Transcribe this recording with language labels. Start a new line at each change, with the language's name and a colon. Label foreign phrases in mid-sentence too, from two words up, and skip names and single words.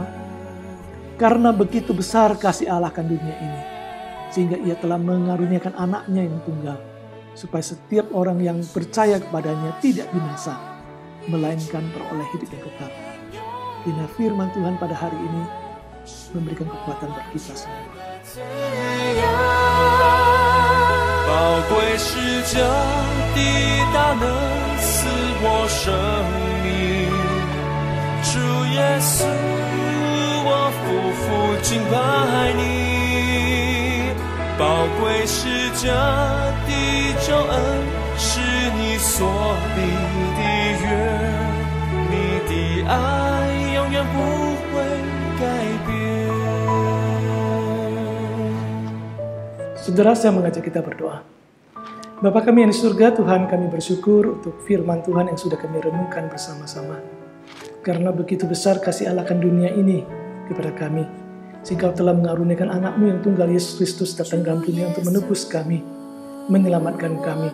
Indonesian: Karena begitu besar kasih Allah akan dunia ini, sehingga ia telah mengaruniakan anaknya yang tunggal, supaya setiap orang yang percaya kepadanya tidak binasa, melainkan beroleh hidup yang kekal. Kiranya firman Tuhan pada hari ini memberikan kekuatan bagi kita semua.
Chinese: 宝贵是这地大能赐我生命，主耶稣，我夫妇敬拜你。宝贵是这地救恩，是你所立的约，你的爱永远不会改变。
Indonesian: Saudara, saya mengajak kita berdoa. Bapa kami yang di surga, Tuhan, kami bersyukur untuk firman Tuhan yang sudah kami renungkan bersama-sama. Karena begitu besar kasih Allah akan dunia ini kepada kami, sehingga telah mengaruniakan anakmu yang tunggal Yesus Kristus datang dalam dunia untuk menebus kami, menyelamatkan kami.